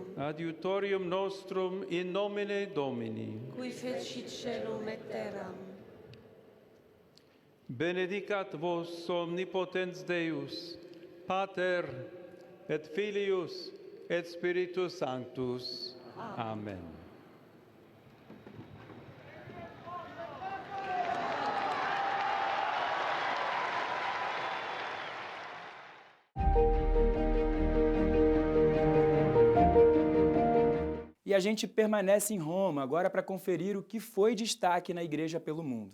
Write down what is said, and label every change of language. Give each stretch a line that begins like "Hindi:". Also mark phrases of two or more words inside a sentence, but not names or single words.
Latin: adiutorium nostrum in nomine Domini. qui fecit caelum et terram. Benedicat vos omnipotens Deus, Pater et Filius et Spiritus Sanctus. Amen.
Portuguese: E a gente permanece em Roma agora para conferir o que foi destaque na Igreja pelo Mundo.